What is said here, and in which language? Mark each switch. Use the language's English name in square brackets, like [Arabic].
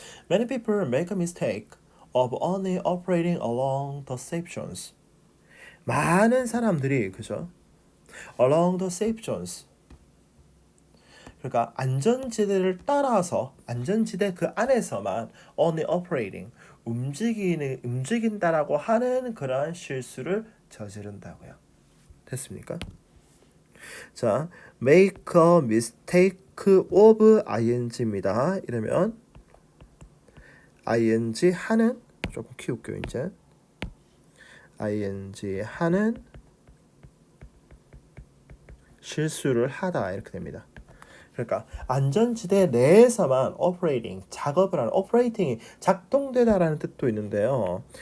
[English] Many people make a mistake of only operating along the safe zones. [Korean] 많은 사람들이, 그죠? [English] along the safe zones, [Korean] 그러니까 안전지대를 따라서 안전지대 그 안에서만 [English] only operating, [Korean] 움직인다라고 하는 그러한 실수를 저지른다고요. 됐습니까? 자, make a mistake of ing입니다. 이러면 ing 하는, 조금 키울게요 이제. ing 하는 실수를 하다 이렇게 됩니다. 그러니까 안전지대 내에서만 operating, 작업을 하는 operating이 작동되다라는 뜻도 있는데요.